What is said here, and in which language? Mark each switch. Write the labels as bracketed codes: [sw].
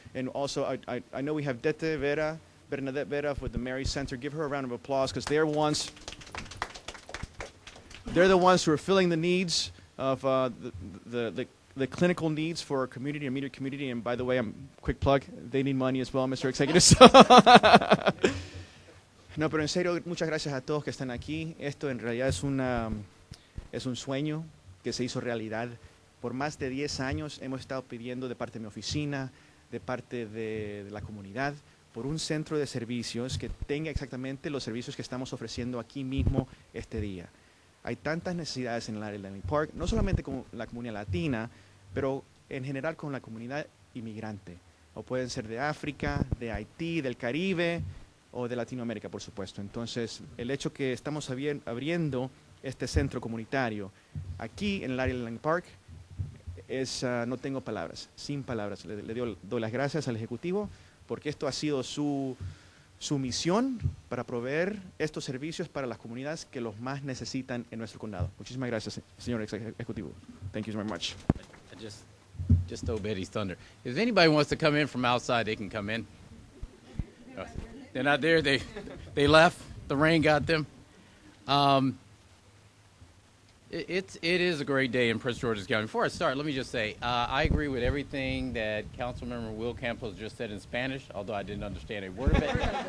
[en] And also, I know we have Bernadette Vera with the Mary Center. Give her a round of applause because they're the ones who are filling the needs of the clinical needs for our community, immediate community. And by the way, quick plug, they need money as well, Mr. Executive. [es] No, pero en serio, muchas gracias a todos que están aquí. Esto en realidad es un sueño que se hizo realidad. Por más de 10 años hemos estado pidiendo de parte de mi oficina, de parte de la comunidad, por un centro de servicios que tenga exactamente los servicios que estamos ofreciendo aquí mismo este día. Hay tantas necesidades en el área de Langley Park, no solamente con la comunidad latina, pero en general con la comunidad inmigrante. O pueden ser de África, de Haití, del Caribe o de Latinoamérica, por supuesto. Entonces, el hecho que estamos abriendo este centro comunitario aquí en el área de Langley Park es, no tengo palabras, sin palabras. Le doy las gracias al Ejecutivo porque esto ha sido su misión para proveer estos servicios para las comunidades que los más necesitan en nuestro condado. Muchísimas gracias, señor Ejecutivo. [en] Thank you very much. I just stole Betty's thunder. If anybody wants to come in from outside, they can come in. They're not there. They left. The rain got them. It is a great day in Prince George's County. Before I start, let me just say, I agree with everything that Councilmember Will Campos just said in Spanish, although I didn't understand a word of it.